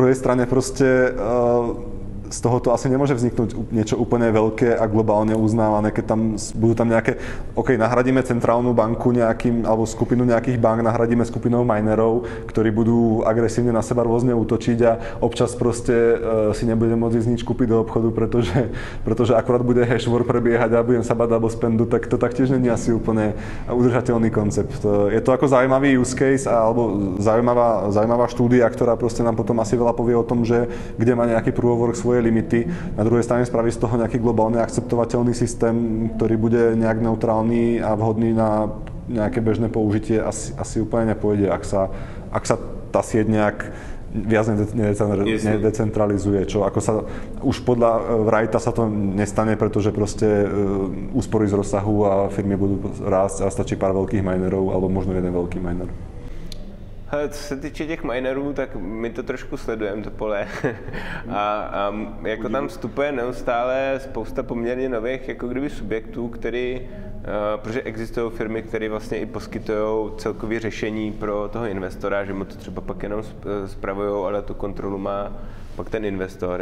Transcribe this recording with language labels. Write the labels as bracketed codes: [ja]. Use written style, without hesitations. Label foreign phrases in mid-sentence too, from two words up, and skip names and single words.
[sk] Na druhej strane proste z toho to asi nemôže vzniknúť niečo úplne veľké a globálne uznávané, keď tam budú tam nejaké, nahradíme centrálnu banku nejakým, alebo skupinu nejakých bank, nahradíme skupinou minerov, ktorí budú agresívne na seba rôzne útočiť a občas proste si nebudem môcť ísť nič kúpiť do obchodu, pretože akurát bude [en] hash war [sk] prebiehať a budem sa bať [en] double spendu, [sk] tak to taktiež nie je asi úplne udržateľný koncept. Je to ako zaujímavý [en] use case [sk] alebo zaujímavá štúdia, ktorá proste nám potom asi veľa povie o tom, že kde má nejaký průhovor svoje limity. Na druhej strane spraví z toho nejaký globálne akceptovateľný systém, ktorý bude nejak neutrálny a vhodný na nejaké bežné použitie, asi úplne nepôjde, ak sa tá sieť nejak viac nedecentralizuje, čo ako sa už podľa Wrighta sa to nestane, pretože proste úspory z rozsahu a firmy budú rásť a stačí pár veľkých minerov alebo možno jeden veľký miner. [cs] Hele, co se týče těch minerů, tak my to trošku sledujeme, to pole. a jako tam vstupuje neustále spousta poměrně nových jako kdyby subjektů, protože existují firmy, které vlastně i poskytují celkové řešení pro toho investora, že mu to třeba pak jenom spravujou, ale tu kontrolu má pak ten investor.